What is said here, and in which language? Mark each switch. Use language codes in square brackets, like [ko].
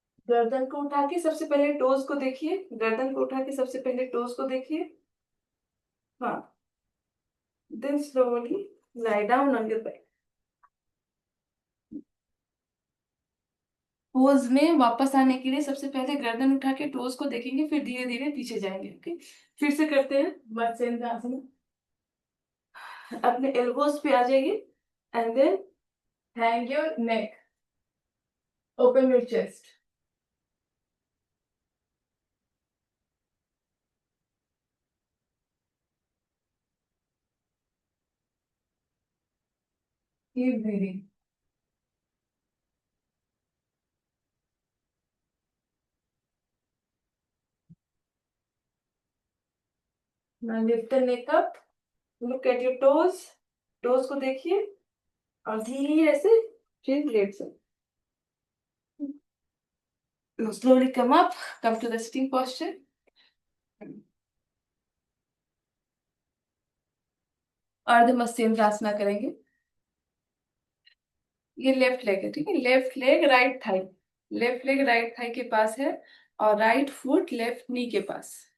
[hi] गर्दन को उठा के सबसे पहले टोज को देखिए, गर्दन को उठा के सबसे पहले टोज को देखिए। हाँ। [en] Then slowly lie down on your back। [hi] Pose में वापस आने के लिए सबसे पहले गर्दन उठा के टोज को देखेंगे, फिर धीरे धीरे पीछे जाएंगे। ओके। फिर से करते हैं मत्स्येंद्र आसन। अपने एल्बोज पे आ जाइए, [en] And then hang your neck, open your chest. Keep breathing. Now lift the neck up, look at your toes, [hi] toes को देखिए और धीरे से फिर लेट से [en] slowly come up, come to the sitting posture। [hi] अर्ध मत्स्येंद्रासना करेंगे। ये लेफ्ट लेग है, ठीक है, left leg right thigh, left leg right thigh के पास है, और राइट फुट लेफ्ट नी के पास।